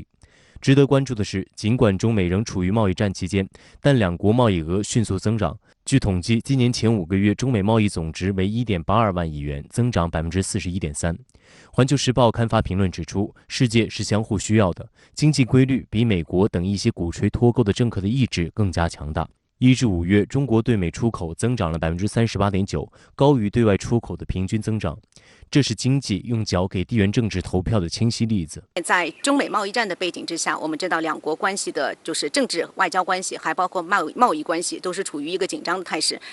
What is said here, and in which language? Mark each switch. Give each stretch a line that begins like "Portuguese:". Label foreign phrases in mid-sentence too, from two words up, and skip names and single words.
Chinese: 值得關注的是，儘管中美仍處於貿易戰期間，但兩國貿易額迅速增長。據統計，今年前5個月，中美貿易總值為1.82萬億元，增長41.3%。環球時報刊發評論指出，世界是相互需要的，經濟規律比美國等一些鼓吹脫鈎的政客的意志更加強大。 1至5月，中国对美出口增长了38.9%，高于对外出口的平均增长。这是经济用脚给地缘政治投票的清晰例子。在中美贸易战的背景之下，我们知道两国关系的就是政治外交关系，还包括贸易关系，都是处于一个紧张的态势。